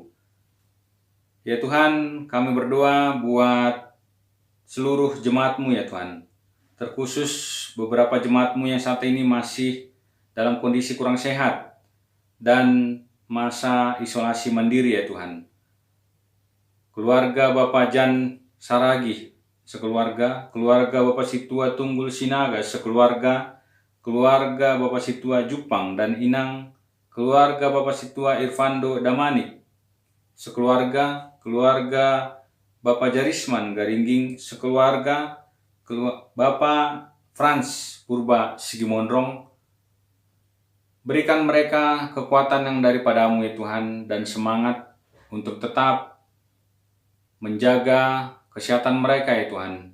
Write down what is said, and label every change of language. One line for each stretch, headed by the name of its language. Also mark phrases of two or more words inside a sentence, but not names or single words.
Indonesian: Ya Tuhan, kami berdoa buat seluruh jemaat-Mu ya Tuhan. Terkhusus beberapa jemaat-Mu yang saat ini masih dalam kondisi kurang sehat dan masa isolasi mandiri ya Tuhan. Keluarga Bapak Jan Saragi sekeluarga, keluarga Bapak Situa Tunggul Sinaga sekeluarga, keluarga Bapak Situa Jupang dan Inang, keluarga Bapak Situa Irfando Damanik sekeluarga, keluarga Bapak Jarisman Garingging sekeluarga, Bapak Frans Purba Sigimondrong. Berikan mereka kekuatan yang daripada-Mu ya Tuhan dan semangat untuk tetap menjaga kesehatan mereka ya Tuhan.